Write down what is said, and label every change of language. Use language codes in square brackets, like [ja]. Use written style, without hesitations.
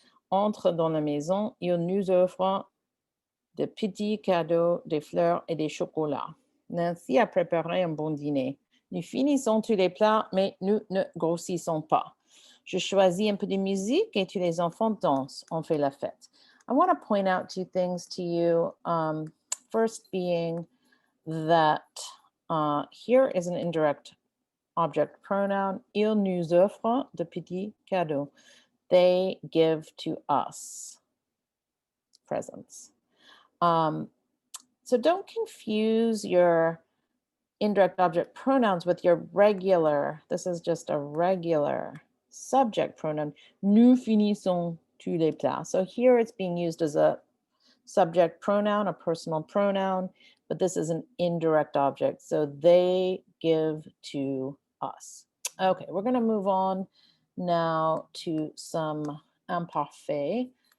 [fr] Entrent dans la maison. Ils nous offrent de petits cadeaux, des fleurs et des chocolats. Nancy a préparé un bon dîner. Nous finissons tous les plats, mais nous ne grossissons pas. Je choisis un peu de musique et tous les enfants dansent. On fait la fête. [en] I want to point out two things to you. First being that here is an indirect object pronoun. [fr] Ils nous offrent de petits cadeaux. [en] They give to us presents. So don't confuse your indirect object pronouns with your regular, this is just a regular subject pronoun. [fr] Nous finissons tous les plats. [en] So here it's being used as a subject pronoun, a personal pronoun, but this is an indirect object. So they give to us. Okay, we're going to move on now to some imparfait.